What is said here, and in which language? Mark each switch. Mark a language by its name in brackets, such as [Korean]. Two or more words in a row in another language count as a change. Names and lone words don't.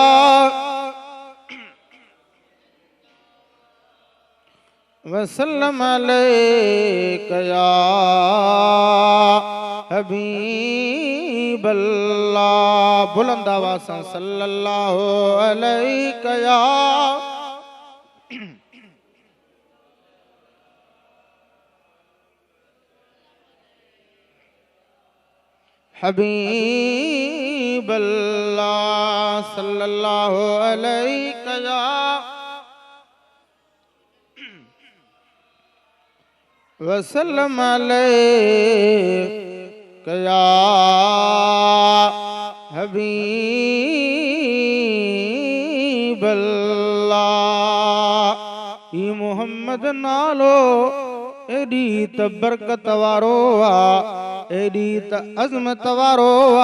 [Arabic] وسلم عليك يا حبيب الله. [Sindhi] बुलंद आवाज़ सां [Arabic] صلى الله عليك يا حبيب الله صلى الله عليك يا وسلم عليك يا حبيب الله. [Sindhi] ई मोहम्मद नालो एडी त बरकत वारो आ, एडी त अज़मत वारो आ।